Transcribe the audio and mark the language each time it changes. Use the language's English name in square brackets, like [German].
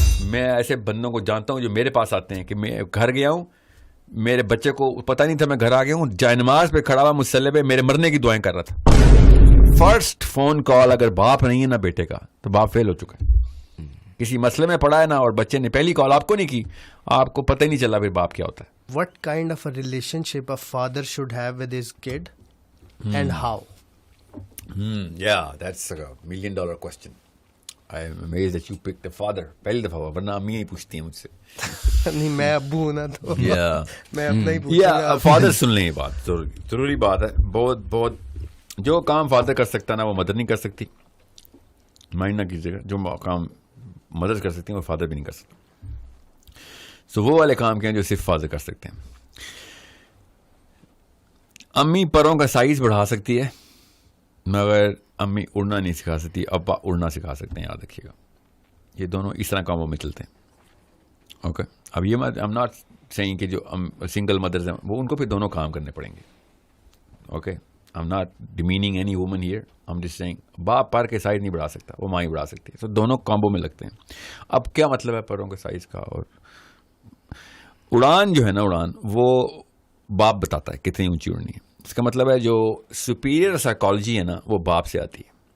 [Urdu] میں ایسے بندوں کو جانتا ہوں جو میرے پاس آتے ہیں کہ میں گھر گیا ہوں, میرے بچے کو پتہ نہیں تھا میں گھر آ گیا ہوں, جائے نماز پہ کھڑا ہوا مصلی پہ میرے مرنے کی دعائیں کر رہا تھا. فرسٹ فون کال اگر باپ نہیں ہے نا بیٹے کا, تو باپ فیل ہو چکا ہے. کسی مسئلے میں پڑا ہے نا, اور بچے نے پہلی کال آپ کو نہیں کی, آپ کو پتہ ہی نہیں چلا پھر باپ کیا ہوتا ہے. [English] What kind of a relationship a father should have with his kid and how? Yeah, that's a $1 million question. I am amazed that you picked a father. [Urdu] پہلی دفعہ ورنہ امی ہی پوچھتی ہیں مجھ سے. نہیں میں ابو ہوں نا, تو میں اپنا ہی پوچھوں گا. فادر سن لیں, یہ بات ضروری بات ہے. بہت بہت جو کام فادر کر سکتا ہے نا وہ مدر نہیں کر سکتی. مائنڈ نہ کیجیے گا, جو کام مدر کر سکتی ہیں وہ فادر بھی نہیں کر سکتا. سو وہ والے کام کیا جو صرف فادر کر سکتے ہیں. امی پروں کا سائز بڑھا سکتی ہے مگر امی اڑنا نہیں سکھا سکتی, ابا اڑنا سکھا سکتے ہیں, یاد رکھیے گا. یہ دونوں اس طرح کاموں میں چلتے ہیں. اوکے, اب یہ [English] I'm not saying [Urdu] کہ جو سنگل مدرز ہیں وہ ان کو پھر دونوں کام کرنے پڑیں گے. [English] Okay, I'm not demeaning any woman here. I'm just saying [Urdu] باپ پر کے سائز نہیں بڑھا سکتا, وہ ماں ہی بڑھا سکتی ہے. سو دونوں کامبو میں لگتے ہیں. اب کیا مطلب ہے پروں کے سائز کا؟ اور اڑان جو ہے نا, اڑان وہ باپ بتاتا ہے کتنی اونچی اڑنی ہے. اس کا مطلب ہے جو سپیریئر سائیکالوجی ہے نا وہ باپ سے آتی ہے.